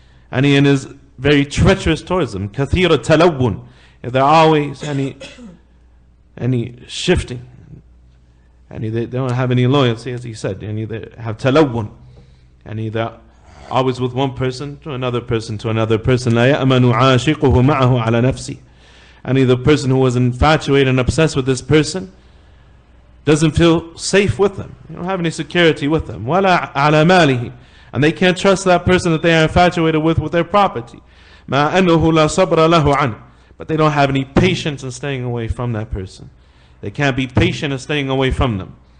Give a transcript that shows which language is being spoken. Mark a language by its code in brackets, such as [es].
[en] And he is very treacherous towards them. [ar] كَثِيرُ التَّلَوُّنِ. [en] They're always shifting, and they don't have any loyalty, as he said, and they have talawun, and they're always with one person to another person to another person. [ar] لا يأمن عاشقه معه على نفسه. [en] And the person who was infatuated and obsessed with this person doesn't feel safe with them. You don't have any security with them. [ar] ولا على ماله. [en] And they can't trust that person that they are infatuated with their property. [ar] مع أنه لا صبر له عنه. [en] But they don't have any patience in staying away from that person. They can't be patient in staying away from them.